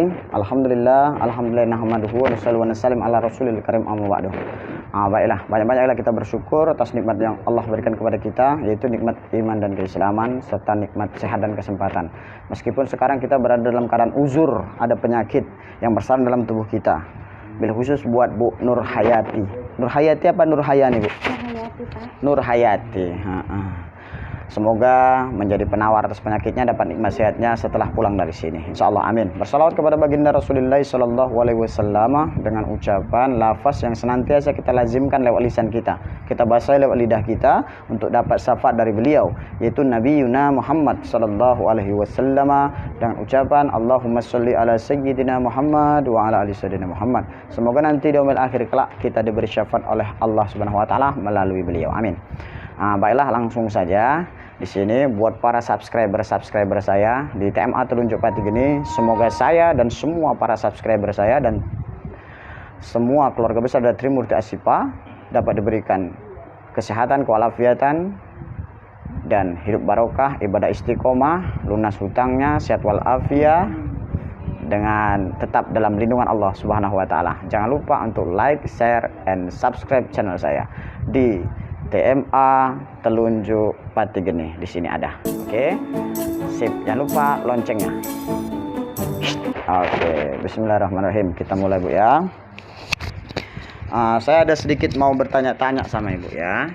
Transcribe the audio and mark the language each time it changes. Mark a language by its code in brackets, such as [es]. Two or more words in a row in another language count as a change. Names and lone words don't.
[ar] الحمد لله نحمده ونصلي ونسلم على الرسول الكريم أما بعد. [id] Baiklah, banyak-banyaklah kita bersyukur atas nikmat yang Allah berikan kepada kita, yaitu nikmat iman dan keislaman serta nikmat sehat dan kesempatan. Meskipun sekarang kita berada dalam keadaan uzur, ada penyakit yang bersarang dalam tubuh kita. [ar] Bil khusus [id] buat Bu Nur Hayati. Nur Hayati apa Nur Hayani, Bu? Nur Hayati, Pak. Nur Hayati. Semoga menjadi penawar atas penyakitnya, dapat nikmat sehatnya setelah pulang dari sini. Insyaallah, amin. Bersalawat kepada baginda Rasulullah [ar] sallallahu alaihi wasallam [id] dengan ucapan lafaz yang senantiasa kita lazimkan lewat lisan kita. Kita basahi lewat lidah kita untuk dapat syafaat dari beliau, yaitu Nabi Yuna Muhammad [ar] sallallahu alaihi wasallam [id] dengan ucapan [ar] Allahumma sholli ala sayyidina Muhammad [id] wa ala ali sayyidina Muhammad. Semoga nanti di [ar] yaumil akhir [id] kelak kita diberi syafaat oleh Allah [ar] Subhanahu wa taala [id] melalui beliau. Amin. Baiklah, langsung saja di sini buat para subscriber saya di TMA Telunjuk Pati Geni, semoga saya dan semua para subscriber saya dan semua keluarga besar dari Trimurti Asipa dapat diberikan kesehatan, walafiatan dan hidup barokah, ibadah istiqomah, lunas hutangnya, sehat walafiat dengan tetap dalam lindungan Allah [ar] Subhanahu wa taala. [id] Jangan lupa untuk [en] like, share, and subscribe [id] channel saya di TMA Telunjuk Pati Geni. Di sini ada. Oke. Sip. Jangan lupa loncengnya. Oke, bismillahirrahmanirrahim. Kita mulai, Bu ya. Saya ada sedikit mau bertanya-tanya sama Ibu ya.